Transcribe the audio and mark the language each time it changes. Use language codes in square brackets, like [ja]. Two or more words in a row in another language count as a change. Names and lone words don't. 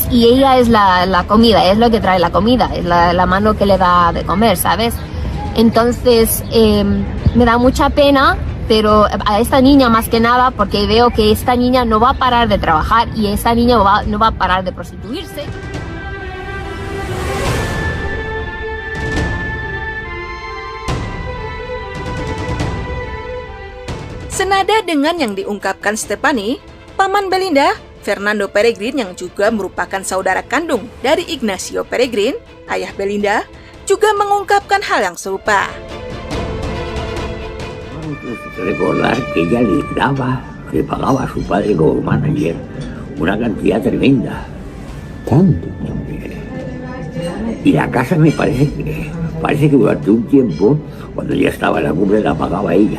[es] Y ella es la comida, es lo que trae la comida, es la mano que le da de comer, ¿sabes? Entonces me da mucha pena, pero a esta niña más que nada, porque veo que esta niña no va a parar de trabajar y esta niña no va a parar de prostituirse. [id] Senada dengan yang diungkapkan Stephanie, paman Belinda, Fernando Peregrin yang juga merupakan saudara kandung dari Ignacio Peregrin, ayah Belinda, juga mengungkapkan hal yang serupa. [es] Recordar que ella le pagaba a su padre como manager una cantidad tremenda. ¿Tanto? Y la casa parece que durante un tiempo, cuando ya estaba en la cumbre, la pagaba ella.